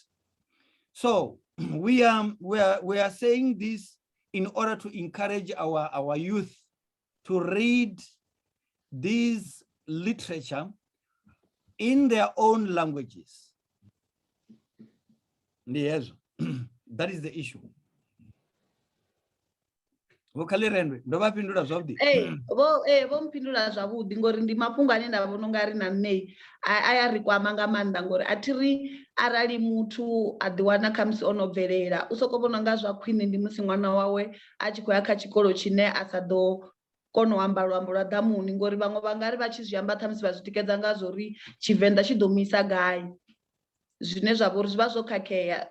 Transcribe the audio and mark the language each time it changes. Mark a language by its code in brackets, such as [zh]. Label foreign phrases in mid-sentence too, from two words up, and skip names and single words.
[en] So we are saying this in order to encourage our youth to read this literature in their own languages. Yes, that is the issue. [ve] Khalirendwe, ndo vapindula zwavhuḓi. Vho mpindula zwavhuḓi ngori ndi mafhungo ane nda vhona ungari na nṋe aya ri kwama nga maanḓa ngori athiri arali muthu a ḓi wana kha musi ono bvelela u soko vhona nga zwa khwine ndi musi ṅwana wawe a tshi khou ya kha tshikolo tshine a sa ḓo kona u amba luambo lwa ḓamuni ngori vhaṅwe vha ngari vha tshi zwi amba ṱhamusi vha zwi tikedza nga zwori Tshivenḓa tshi ḓo misa gai, zwine zwa vha uri zwi vha zwo khakhea.